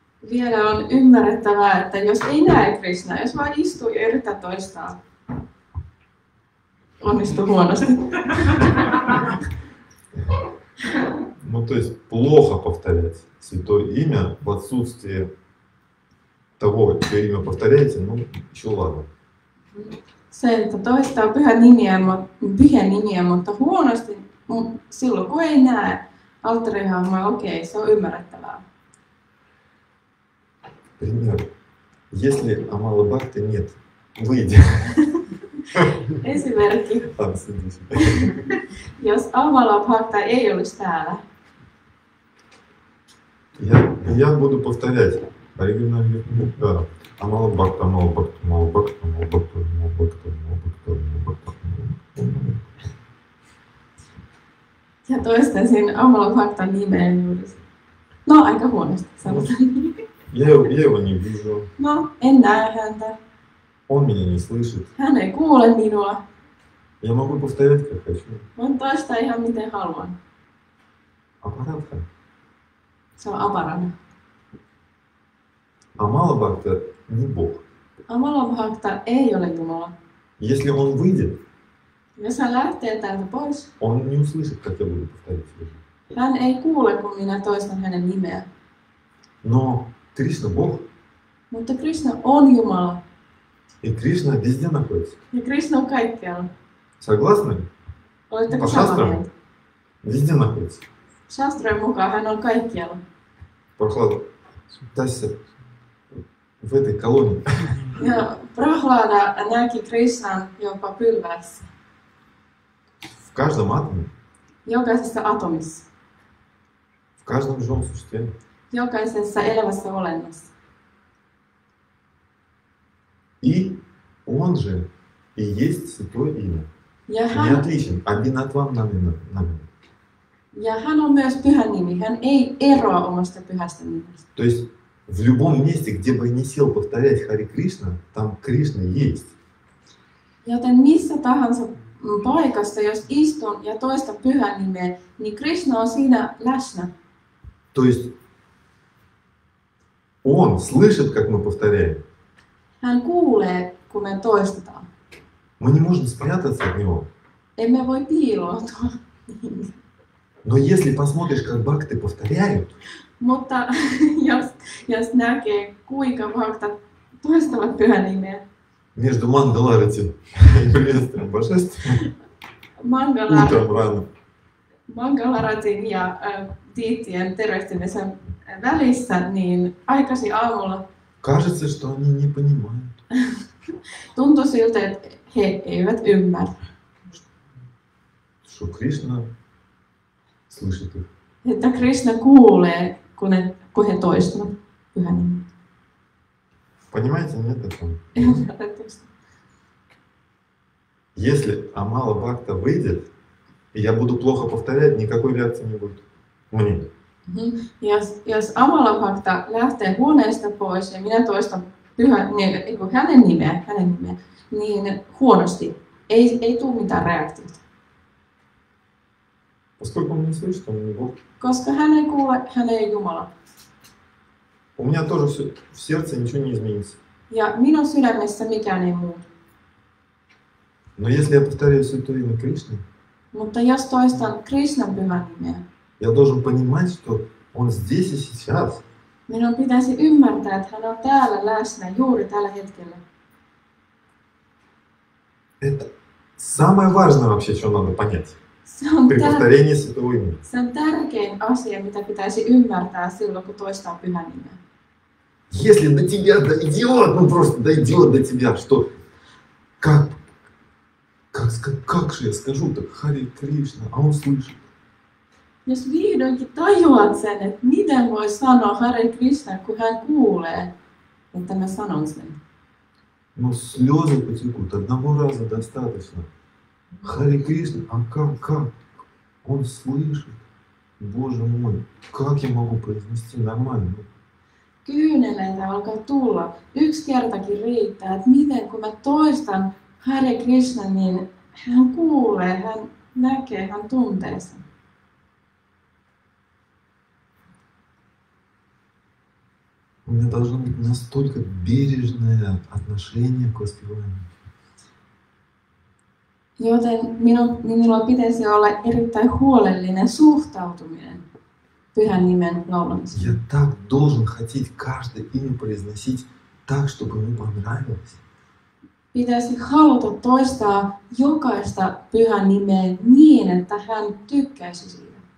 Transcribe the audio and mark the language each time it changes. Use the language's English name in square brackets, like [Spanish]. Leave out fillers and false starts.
[Finnish] Vielä on ymmärrettävää, että jos ei näe Krishnaa, jos vaan istuu ja yrittää toistaa, onnistuu huonosti. [Russian] Ну, то есть плохо повторять святое имя в отсутствие того, чье имя повторяете, ну, еще ладно. [Finnish] Se, että toistaa pyhän nimiä, mutta huonosti, silloin kun ei näe alttarihahmoja, okei, se on ymmärrettävää. [Russian] Пример. Если Амала Бхакти нет, выйди. [Finnish] Esimerkki, jos Amala Bhakta ei olisi täällä, [Russian] Я буду повторять. Да. Амала Бхакта, Амала Бхакта, Амала Бхакта, Амала Бхакта, Амала Бхакта, Амала Бхакта, Амала Бхакта. [Finnish] ja toistaisin Amala Bhaktan nimeä juuri. No, aika huonosti sanotaan. [Russian] Я его не вижу. [Finnish] No, en näe häntä. [Russian] Он меня не слышит. [Finnish] Hän ei kuule minua. [Russian] Я могу повторять, как хочу. [Finnish] Voin toistaa ihan miten haluan. [Russian] Аппаратка. [Finnish] Se on aparana. [Russian] Амала Бхакта не Бог. [Finnish] Amala Bhakta ei ole Jumala. [Russian] Если он выйдет, [Finnish] Jos hän lähtee täältä pois, [Russian] он не услышит, как я буду повторять его. [Finnish] hän ei kuule, kun minä toistan hänen nimeä. [Russian] Но Кришна Бог, [Finnish] Mutta Krishna on Jumala. [Russian] и Кришна везде находится. [Finnish] Ja Krishna on kaikkialla. [Russian] Согласны? [Finnish] Oletteko [Russian] По [Finnish] samaa [Russian] шастрам [Finnish] mieltä? [Russian] везде находится. [Finnish] Shastrojen mukaan hän on kaikkialla. [Russian] Прохлада, Тася, в этой колонии. [Finnish] Ja Prahlada näki Krishnan jopa pylvässä. [Russian] В каждом атоме, [Finnish] Jokaisessa atomissa. [Russian] в каждом живом существе. [Finnish] Jokaisessa elävässä olennossa. [Russian] И он же и есть святое имя. [Finnish] Ja [Russian] Не [Finnish] hän, [Russian] отличен, Абинатвам намина. [Finnish] ja hän on myös pyhä nimi. Hän ei eroa omasta pyhästä nimestä. [Russian] То есть в любом месте, где бы я не сел повторять Хари Кришна, там Кришна есть. [Finnish] Joten missä tahansa paikassa, jos istun ja toistan pyhän nimeä, niin Krishna on siinä läsnä. [Russian] То есть он слышит, как мы повторяем. [Finnish] Hän kuulee, kun me toistetaan. [Russian] Мы не можем спрятаться от него. [Finnish] Emme voi piiloutua. [Russian] Но если посмотришь, как бхакты повторяют, [Finnish] Mutta jos näkee, kuinka bhaktat toistavat pyhän nimeä, [Russian] между Мангаларати и приветствием божеством, утром рано, [Finnish] Mangalaratin ja Tiittien tervehtymisen välissä, niin aikaisin aamulla [Russian] кажется, что они не понимают. [Finnish] tuntui siltä, että he eivät ymmärrä. [Russian] Что Кришна слышит их. [Finnish] Että Krishna kuulee, kun he toistavat pyhän nimeä. [Russian] Понимаете, нет этого? [Finnish] Ymmärrättekö? [Russian] Если Амала Бхакта выйдет, и я буду плохо повторять, никакой реакции не будет. Мне. [Finnish] Jos Amala Bhakta lähtee huoneesta pois ja minä toistan hänen nimeä, niin huonosti. Ei tule mitään reaktiota. [Russian] Поскольку он не слышит, он не Бог. [Finnish] Koska hän ei kuule, hän ei Jumala. [Russian] У меня тоже в сердце ничего не изменится. [Finnish] Ja minun sydämessä mikään ei muutu. [Russian] Но если я повторяю святое имя Кришны, [Finnish] Mutta jos toistan Krishnan pyhän nimeä, [Russian] я должен понимать, что Он здесь и сейчас. [Finnish] Minun pitäisi ymmärtää, että hän on täällä läsnä juuri tällä hetkellä. [Russian] Это самое важное вообще, что надо понять [Finnish] Se on, [Russian] при повторении Святого имени. [Finnish] se on tärkein asia, mitä pitäisi ymmärtää silloin, kun toistaa pyhän nimeä. [Russian] Если до тебя дойдет, ну просто дойдет до тебя, что как же я скажу так Харе Кришна, а он слышит. [Finnish] Jos vihdoinkin tajuat sen, että miten voi sanoa Hare Krishna, kun hän kuulee, että mä sanon sen. [Russian] Но слезы потекут, одного раза достаточно. Харе Кришна, а как? Он слышит. Боже мой, как я могу произнести нормально? [Finnish] Kyyneleitä alkaa tulla. Yksi kertakin riittää, että miten kun mä toistan Hare Krishna, niin hän kuulee, hän näkee, hän tuntee sen. [Russian] У меня должно быть настолько бережное отношение к воспеванию. [Finnish] Joten minulla pitäisi olla erittäin huolellinen suhtautuminen pyhän nimen laulamiseen. [Russian] Я так должен хотеть каждое имя произносить так, чтобы ему понравилось. [Finnish] Pitäisi haluta toistaa jokaista pyhän nimeä niin, että hän tykkäisi siitä.